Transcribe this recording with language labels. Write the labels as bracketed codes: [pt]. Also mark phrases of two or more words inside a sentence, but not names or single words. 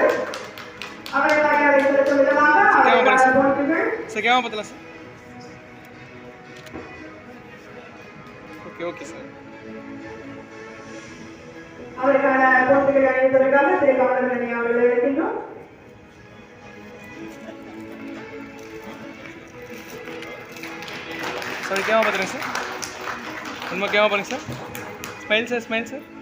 [ta] அவரை மரியாதை செலுத்தும் விதமாக அவருக்கான போட்டிகள் அணிவதற்காக திரு கமலக்கண்ணன் அவர்களை அழைக்கின்றோம். [hi] सर क्या बता रहे हैं सर? उनमें क्या बता रहे हैं सर? [en] smile sir.